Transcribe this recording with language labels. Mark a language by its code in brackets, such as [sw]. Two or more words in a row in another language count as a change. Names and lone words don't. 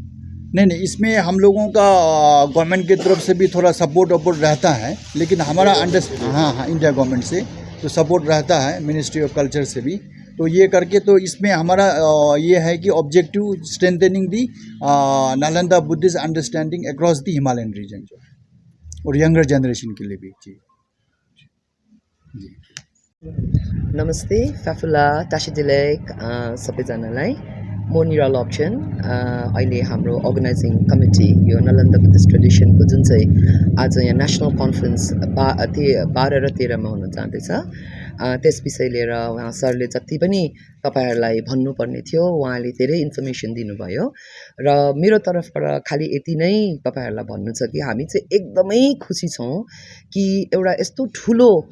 [hi] नहीं, इसमें हम लोगों का गवर्नमेंट की तरफ से भी थोड़ा सपोर्ट वपोर्ट रहता है, लेकिन हमारा हाँ इंडिया गवर्नमेंट से तो सपोर्ट रहता है, [en] ministry of culture [hi] से भी. तो ये करके तो इसमें हमारा ये है कि [en] objective strengthening the Nalanda Buddhist understanding across the Himalayan region [hi] जो है, और यंगर जनरेशन के लिए भी. जी [ne] नमस्ते फ्याफुला टासिडिलेक सबैजनालाई म निरा लप्चन अहिले हाम्रो [en] organizing committee [ne] यो नालन्दा बुद्धिस्ट ट्रेडिसनको जुन चाहिँ आज यहाँ [en] national conference [ne] 12 र 13 मा हुन जाँदैछ त्यस विषय लिएर उहाँ सरले जति पनि तपाईहरुलाई भन्नुपर्ने थियो उहाँले धेरै इन्फर्मेसन दिनुभयो र मेरो तर्फबाट खाली यति नै तपाईहरुलाई भन्नु छ कि हामी चाहिँ एकदमै खुसी छौं कि एउटा यस्तो ठुलो